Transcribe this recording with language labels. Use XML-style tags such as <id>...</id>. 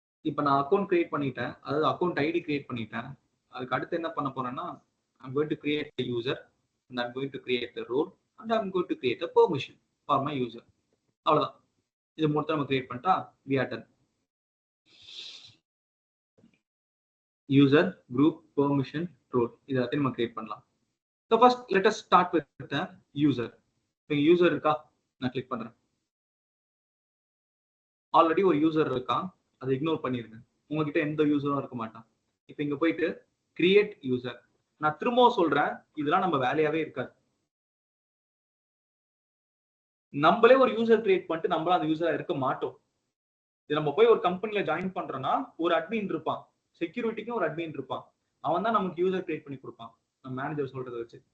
<ta>இப்போ நான் account create பண்ணிட்டேன், அதாவது அக்கௌண்ட் ஐடி கிரியேட் பண்ணிட்டேன். அதுக்கு அடுத்து என்ன பண்ண போறேன்னா</ta> <en>I'm going to create a user and I'm going to create a role and I'm going to create a permission for my user.</en> <ta>அவ்வளவுதான். இது மொத்தம் நம்ம கிரியேட் பண்ணிட்டா</ta> <en>we are done.</en> <ta>User, group, permission, role, இது எல்லாத்தையும் நம்ம create பண்ணலாம்.</ta> <en>So first let us start with the user.</en> <ta>இப்போ யூசர் இருக்கா, நான் கிளிக் பண்றேன். ஆல்ரெடி ஒரு யூசர் இருக்கான், அதை இக்னோர் பண்ணிருங்க. உங்ககிட்ட எந்த யூசரும் இருக்க மாட்டான். இப்போ இங்க போயிட்டு கிரியேட் யூசர், நான் திரும்பவும் சொல்றேன், இதெல்லாம் நம்ம வேலையாவே இருக்காது. நம்மளே ஒரு யூசர் கிரியேட் பண்ணிட்டு நம்மளும் அந்த யூசரா இருக்க மாட்டோம். இது நம்ம போய் ஒரு கம்பெனில ஜாயின் பண்றோம்னா ஒரு அட்மின் இருப்பான், செக்யூரிட்டிக்கும் ஒரு அட்மின் இருப்பான், அவன் தான் நமக்கு யூசர் கிரியேட் பண்ணி கொடுப்பான் நம்ம மேனேஜர் சொல்றதை வச்சு.</ta>